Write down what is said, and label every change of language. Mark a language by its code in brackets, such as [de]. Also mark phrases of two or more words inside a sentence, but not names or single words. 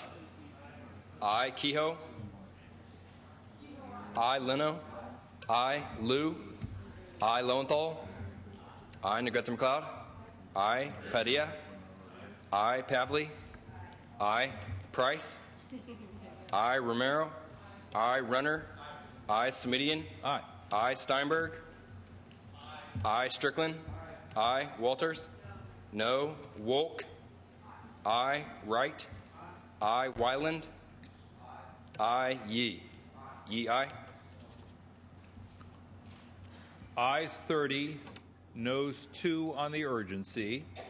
[en] Aye. Kehoe. Aye. Leno. Aye. Liu. Aye. Lowenthal. Aye. Negrete McLeod. Aye. Padilla. Aye. Pavley. Aye. Price. Aye. Romero. I. Runner. I. Semidian. Aye. I. Steinberg. I. Strickland. I. Walters. No. Wolk. I. Wright. I. Wyland. I. Yee. Yee, aye. Ayes 30, noes 2 on the urgency.